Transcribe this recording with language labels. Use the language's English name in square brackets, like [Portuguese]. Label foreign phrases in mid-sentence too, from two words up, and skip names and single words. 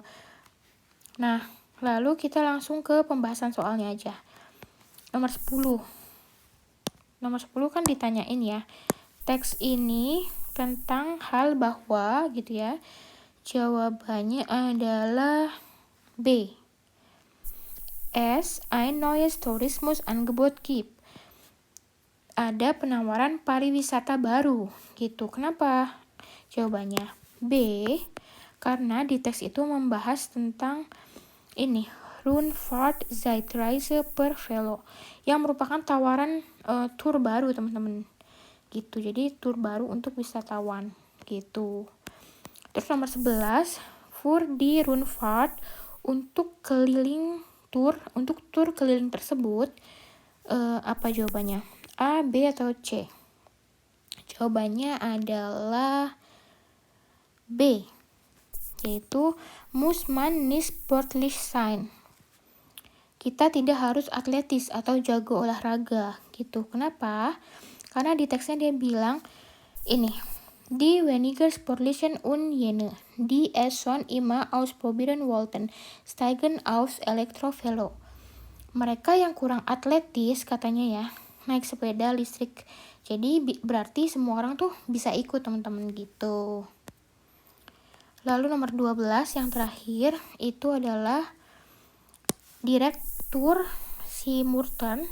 [Indonesian] Nah, lalu kita langsung ke pembahasan soalnya aja. Nomor 10 kan ditanyain ya. Teks ini tentang hal bahwa gitu ya. Jawabannya adalah B. S. [German] Ein neues Tourismusangebot gibt. [Indonesian] Ada penawaran pariwisata baru gitu. Kenapa? Jawabannya B, karena di teks itu membahas tentang ini, [German] Rundfahrtzeitreise per Velo, [Indonesian] yang merupakan tawaran tur baru, teman-teman. Gitu. Jadi tur baru untuk wisatawan gitu. Terus nomor 11, [German] für die Rundfahrt, [Indonesian] untuk tur keliling tersebut apa jawabannya? A, B, atau C? Jawabannya adalah B, yaitu [German] muss man nicht sportlich sein. [Indonesian] Kita tidak harus atletis atau jago olahraga gitu. Kenapa? Karena di teksnya dia bilang ini, [German] die weniger sportlichen und jene, die es schon immer ausprobieren wollten, steigen aufs Elektrovelo. [Indonesian] Mereka yang kurang atletis katanya ya, naik sepeda listrik. Jadi berarti semua orang tuh bisa ikut, teman-teman gitu. Lalu nomor 12 yang terakhir itu adalah direktur si Murten.